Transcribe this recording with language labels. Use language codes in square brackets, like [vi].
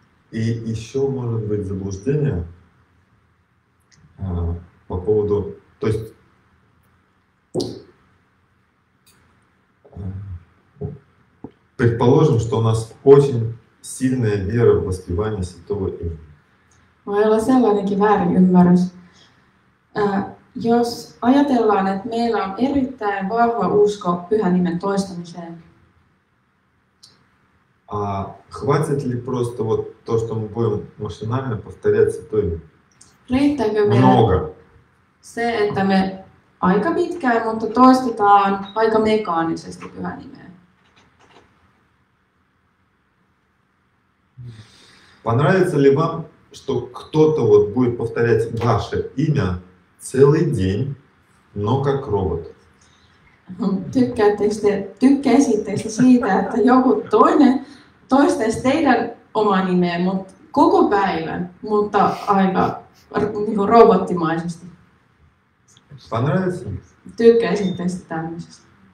[ru] И еще может быть заблуждение по поводу, то есть предположим, что у нас очень сильная вера в воспевание святого имени. [fi] Voi olla sellainenkin väärinymmärrys. Jos ajatellaan, että meillä on erittäin vahva usko pyhän nimen toistamiseen, [ru] А хватит ли просто вот то, что мы будем машинально повторять святое имя? [fi] riittääkö meille [ru] Много. [fi] se, että me aika pitkään, mutta toistetaan aika mekaanisesti pyhän nimeä? [ru] Понравится ли вам, что кто-то вот будет повторять ваше имя целый день, но как робот? [fi] Tykkäisittekö te siitä, että joku toinen toistaisi teidän omaa nimeä koko päivän, mutta aika niin robottimaisesti? [ru] Понравится? [fi] Tykkäisittekö te tämmöisestä?